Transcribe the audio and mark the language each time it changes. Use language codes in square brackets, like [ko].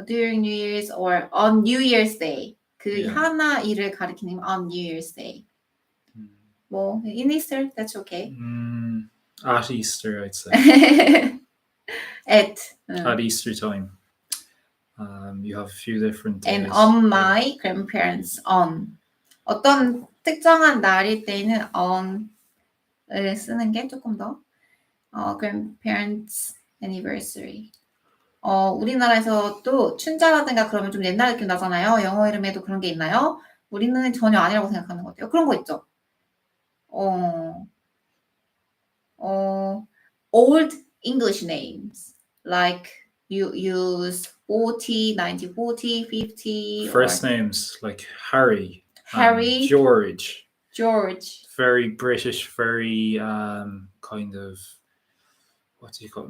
[en] During New Year's or on New Year's Day. [ko] 그 하나 일을 가리키는 [en] on New Year's Day. [ko] 뭐 [en] in Easter, that's okay. At Easter, I'd say. At Easter time. You have a few different days. And on my grandparents' on. [ko] 어떤 특정한 날일 때는 on을 쓰는 게 조금 더 [en] grandparents' anniversary. [ko] 우리나라에서도 춘자라든가 그러면 좀 옛날 느낌 나잖아요. 영어 이름에도 그런 게 있나요? 우리는 전혀 아니라고 생각하는 것 같아요. 그런 거 있죠. [en] Old English names like you use 40, 90, 40, 50. First names like Harry, George. Very British, very kind of, what do you call it?